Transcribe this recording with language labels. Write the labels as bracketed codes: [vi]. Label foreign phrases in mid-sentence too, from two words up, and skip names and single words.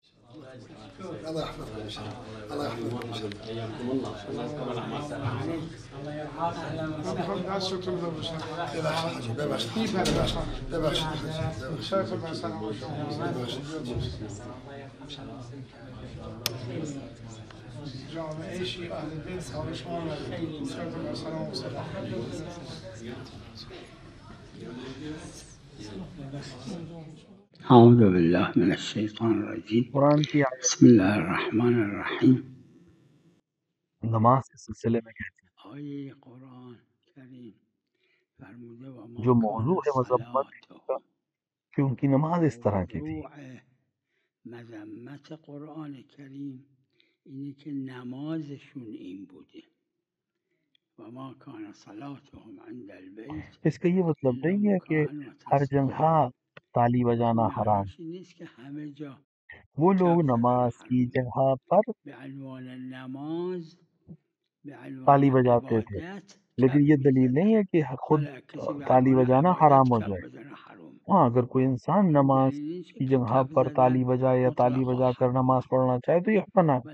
[ar] الله يحفظكم ان شاء الله. الله يحفظكم ان شاء الله. حياكم الله. الله يرحمك. اهلا وسهلا. [fa] ببخشید حاجی، ببخشید ببخشید جامعه شیعه اهل بیت حال شما را خیلی سلام و سلام. [ar] أعوذ بالله من الشيطان الرجيم. [hi] कुरान की आयत [ar] بسم الله الرحمن الرحيم. [hi] नमाज के सिलसिले में कहती [fa] آیه قرآن کریم فرموده و [hi] है [ar] ما [hi] जो [ar] کان [hi] मौजू है मजम्मत [ar] صلاتهم. [hi] कि उनकी नमाज इस तरह की थी। [fa] موضوع مذمت قرآن کریم اینه که نمازشون این بوده و [ar] ما کان صلاتهم عند البیت [hi] इसका ये मतलब [ar] الا [hi] नहीं है कि [ar] مکان و [hi] हर [ar] تصدیه. [hi] जगह ताली बजाना हराम। [fa] معناش این نیست که همه جا [hi] वो लोग [fa] کف زدن [hi] नमाज की [fa] حرام. [hi] जगह पर [fa] به عنوان نماز به عنوان [hi] ताली बजाते थे, [fa] عبادت [hi] लेकिन [fa] کف [hi] ये दलील नहीं [fa] میزدن. [hi] है कि खुद [fa] حالا کسی به [hi] ताली [fa] عنوان [hi] बजाना [fa] عبادت [hi] हराम हो [fa] کف [hi] जाए। [fa] بزنه حرام. [hi] हाँ, अगर कोई इंसान नमाज [fa] دلیل نیست [hi] की [fa] که [hi] जगह [fa] کف [hi] पर ताली [fa] زدن [hi] बजाए या ताली [fa] مطلقا [hi] बजाकर नमाज [fa] حرامه. [hi] पढ़ना चाहे तो ये फना है।